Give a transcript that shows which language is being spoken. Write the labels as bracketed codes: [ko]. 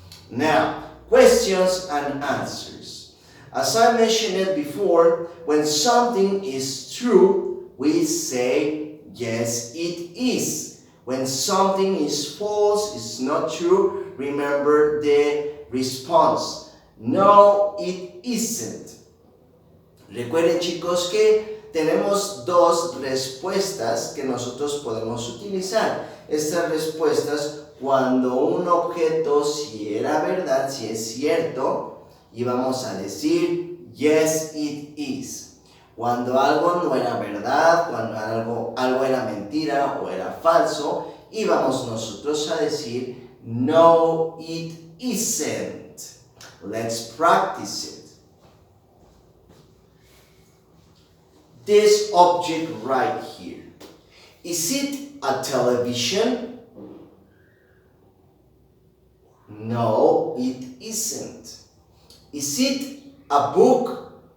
[en] Now, questions and answers. As I mentioned it before, when something is true, we say, yes, it is. When something is false, it's not true, remember the response. No, it isn't. [es] Recuerden, chicos, que tenemos dos respuestas que nosotros podemos utilizar. Estas respuestas, cuando un objeto si era verdad, si es cierto, íbamos a decir [en] yes it is. [es] Cuando algo no era verdad, cuando algo era mentira o era falso, íbamos nosotros a decir [en] no it isn't. Let's practice it. This object right here, is it a television? No, it isn't. Is it a book?